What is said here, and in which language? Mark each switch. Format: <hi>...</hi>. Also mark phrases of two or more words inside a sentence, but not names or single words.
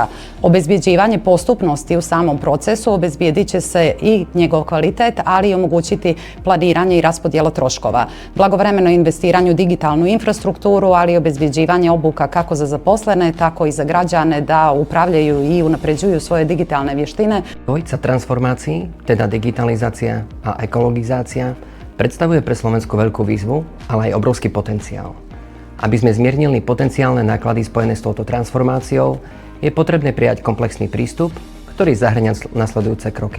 <sr>Obezbjeđivanje postupnosti u samom procesu obezbijedit će se i njegov kvalitet, ali i omogućiti planiranje i raspodjelu troškova. Blagovremeno investiranje u digitalnu infrastrukturu, ali i obezbjeđivanje obuka kako za zaposlene, tako i za građane da upravljaju i unapređuju svoje digitalne vještine.</sr> <sk>Dvojica transformácií, teda digitalizácia a ekologizácia, predstavuje pre Slovensko veľkú výzvu, ale aj obrovský potenciál. Aby sme zmiernili potenciálne náklady spojené s touto transformáciou, je potrebné prijať komplexný prístup, ktorý zahŕňa nasledujúce kroky.</sk>